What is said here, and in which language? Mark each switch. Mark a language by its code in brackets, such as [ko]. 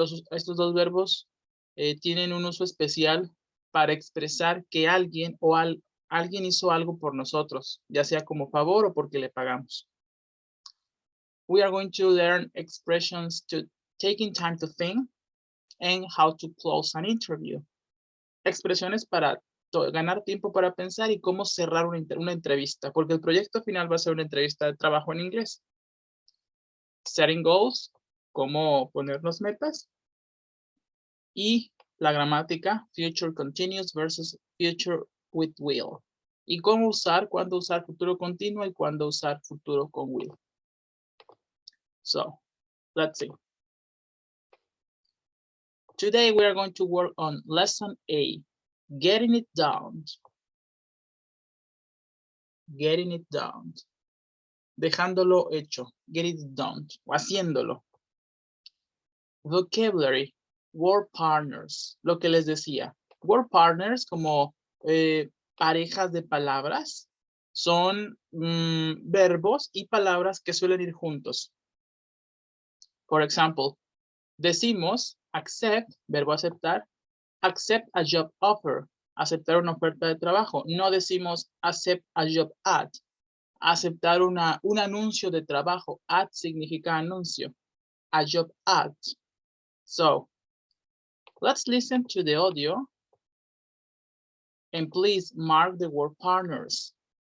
[es] Estos dos verbos tienen un uso especial para expresar que alguien o alguien hizo algo por nosotros, ya sea como favor o porque le pagamos. [en] We are going to learn expressions to taking time to think and how to close an interview. [es] Expresiones para ganar tiempo para pensar y cómo cerrar una entrevista, porque el proyecto final va a ser una entrevista de trabajo en inglés. [en] Setting goals, [es] cómo ponernos metas. Y la gramática, [en] future continuous versus future with will. [es] Y cómo usar, cuándo usar futuro continuo y cuándo usar futuro con will. [en] So, let's see. Today we are going to work on lesson A, getting it down. Getting it down. [es] Dejándolo hecho, [en] get it done, [es] o haciéndolo. [en] Vocabulary, word partners, [es] lo que les decía. Word partners como parejas de palabras son verbos y palabras que suelen ir juntos. Por ejemplo, decimos accept, verbo aceptar, [en] accept a job offer, [es] aceptar una oferta de trabajo. No decimos [en] accept a job ad, [es] aceptar un anuncio de trabajo. Ad significa anuncio. [en] A job ad. So, let's listen to the audio and please mark the word partners.